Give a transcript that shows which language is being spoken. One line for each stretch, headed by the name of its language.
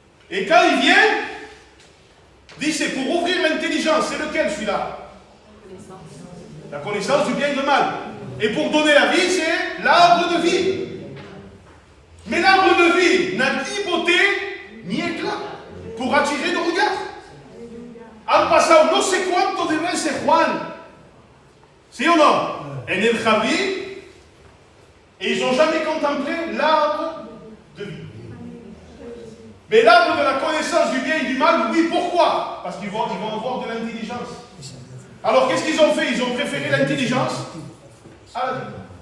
French: Et quand il vient, dit c'est pour ouvrir l'intelligence. C'est lequel celui-là? La connaissance du bien et du mal. Et pour donner la vie, c'est l'arbre de vie. Mais l'arbre de vie n'a ni beauté ni éclat pour attirer le regard.
Spanish: Han pasado no sé cuánto de veces Juan, ¿sí o no? En el jardín,
French: et ils n'ont jamais contemplé l'arbre de vie. Mais l'arbre de la connaissance du bien et du mal, oui, pourquoi? Parce qu'ils vont avoir de l'intelligence. Alors qu'est-ce qu'ils ont fait? Ils ont préféré l'intelligence à la vie.